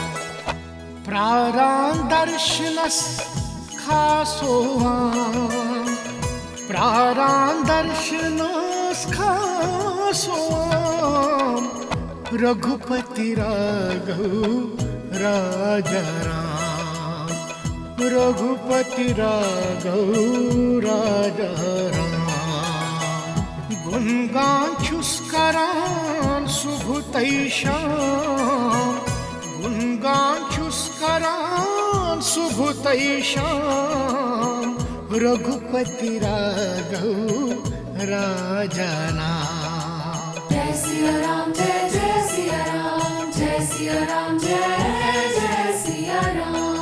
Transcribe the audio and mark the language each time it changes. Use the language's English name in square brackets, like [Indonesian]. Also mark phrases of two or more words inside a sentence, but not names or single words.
[Kashmiri] प्रारान दर्शनस खासोहान, प्रारान दर्शनस खासोहान। [Hindi] रघुपति राघव राजा राम, रघुपति राघव राजा राम। [Kashmiri] गुणगान छुस करान सुबह तई शाम, गुणगान छुस करान सुबह तई शाम। [Hindi] रघुपति राघव राजा नाम। जय सिया राम, जय जय सिया राम, जय सिया राम, जय जय सिया राम।